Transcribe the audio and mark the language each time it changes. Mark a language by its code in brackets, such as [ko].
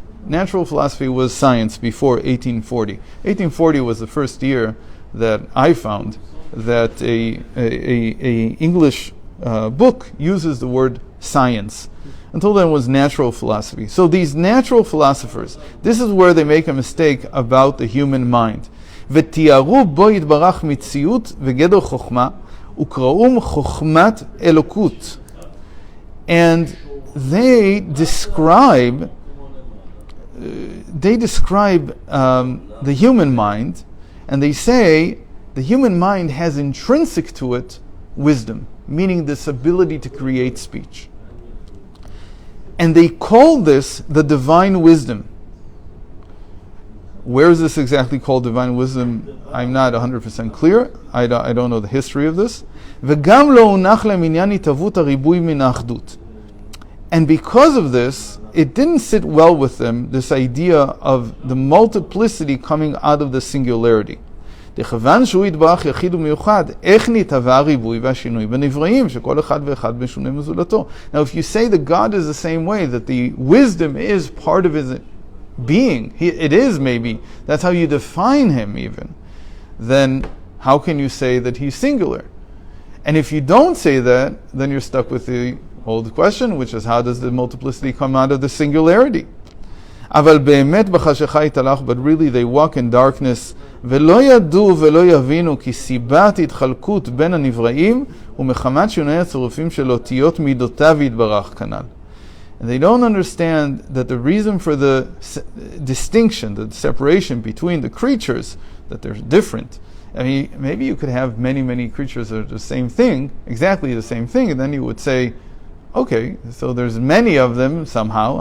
[en] Natural philosophy was science before 1840. 1840 was the first year that I found that a English book uses the word science. Until then it was natural philosophy. So these natural philosophers, this is where they make a mistake about the human mind. [he] ותיארו בו יתברך מציאות וגדר חוכמה וקראום חוכמת אלוקות. [en] And they describe the human mind, and they say the human mind has intrinsic to it wisdom, meaning this ability to create speech. And they call this the divine wisdom. Where is this exactly called divine wisdom? I'm not 100% clear. I don't know the history of this. [he] וגם לא הונח להם עניין התהוות הריבוי מן האחדות. [en] And because of this, it didn't sit well with them, this idea of the multiplicity coming out of the singularity. [he] דכיוון שהוא יתברך יחיד ומיוחד, איך נתהווה הריבוי והשינוי בנבראים, שכל אחד ואחד משונה מזולתו. [en] Now if you say that God is the same way, that the wisdom is part of His being, it is maybe, that's how you define Him even, then how can you say that He's singular? And if you don't say that, then you're stuck with the old question, which is how does the multiplicity come out of the singularity? [he] אבל באמת בחשכה יתהלך, [en] but really they walk in darkness, [he] ולא ידעו ולא יבינו כי סיבת התחלקות בין הנבראים ומחמת שינוי הצירופים של אותיות מידותיו יתברך כנ"ל. [en] And they don't understand that the reason for the distinction, the separation between the creatures, that they're different. I mean, maybe you could have many creatures that are the same thing, exactly the same thing, and then you would say, okay, so there's many of them somehow.